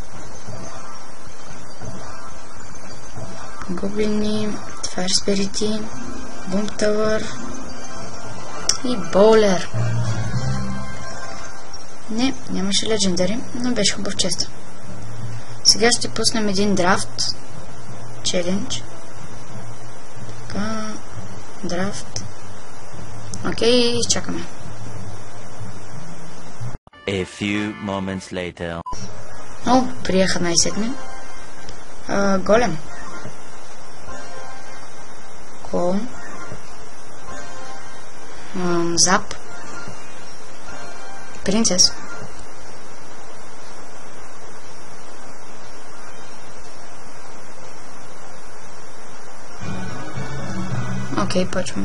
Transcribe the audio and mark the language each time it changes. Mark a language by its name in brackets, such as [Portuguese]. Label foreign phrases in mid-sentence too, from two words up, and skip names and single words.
[Bulgarian] Гоблини, Fire Spirit, Boom Tower и Bowler. Не, нямаше Legendary, но беше хубав чест. Сега ще пуснем един драфт. Челендж. Така, драфт. Окей, изчакаме. [English] A few moments later. [Bulgarian] О, приеха най-сетне. Голем. Кол. Зап. Принцес. Окей, почваме.